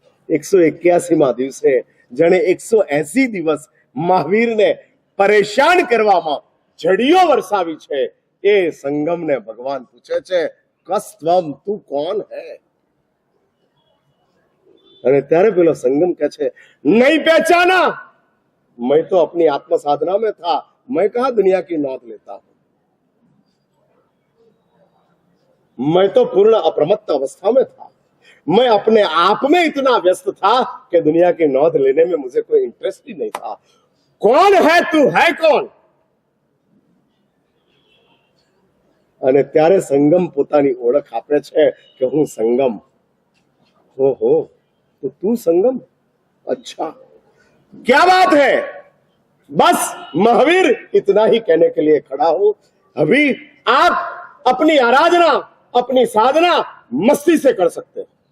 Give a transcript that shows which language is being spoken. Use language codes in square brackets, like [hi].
[gu] 181મા દિવસે જેને 180 દિવસ મહાવીરને પરેશાન કરવામાં જડીઓ વરસાવી છે, એ સંગમને ભગવાન પૂછે છે, કસ્ત્વમ, તું કોણ હે? અને ત્યારે પેલો સંગમ કહે છે, [hi] નહીં पहचाना, मैं तो अपनी आत्म साधना में था, मैं कहां दुनिया की नौत लेता हूं. मैं तो पूर्ण अप्रमत्त अवस्था में था. मैं अपने आप में इतना व्यस्त था कि दुनिया की नौध लेने में मुझे कोई इंटरेस्ट ही नहीं था. कौन है तू, है कौन? [gu] અને ત્યારે સંગમ પોતાની ઓળખ આપે છે કે હું સંગમ. [hi] ઓહો, तो तू संगम? अच्छा, क्या बात है. बस महावीर इतना ही कहने के लिए खड़ा हूं. अभी आप अपनी आराधना, अपनी साधना मस्ती से कर सकते हैं.